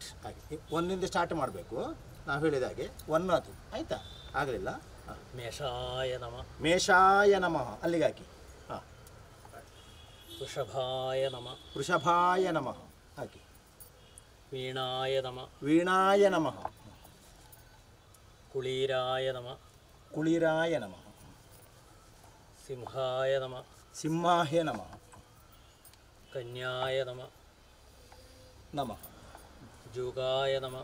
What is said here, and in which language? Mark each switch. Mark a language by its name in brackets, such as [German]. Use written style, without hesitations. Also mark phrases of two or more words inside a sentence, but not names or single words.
[Kannada] ಹಾಗೆ 1 ಸ್ಟಾರ್ಟ್ ಮಾಡಬೇಕು. ನಾವು ಹೇಳಿದ ಹಾಗೆ 1 ಅದು ಆಯಿತಾ? ಆಗಲಿಲ್ಲ. [Sanskrit] ಮೇಷಾಯ ನಮಃ. ಮೇಷಾಯ ನಮಃ [Kannada] ಅಲ್ಲಿಗೆ ಹಾಕಿ. [Sanskrit] ಹಾಂ ವೃಷಭಾಯ ನಮಃ ವೃಷಭಾಯ ನಮಃ. ಹಾಕಿ. ವೀಣಾಯ ನಮಃ ವೀಣಾಯ ನಮಃ. ಕುಳೀರಾಯ ನಮಃ ಕುಳಿರಾಯ ನಮಃ. ಸಿಂಹಾಯ ನಮಃ ಸಿಂಹಾಯ ನಮಃ. ಕನ್ಯಾಯ ನಮಃ ನಮಃ. ಜುಗಾಯ ನಮಃ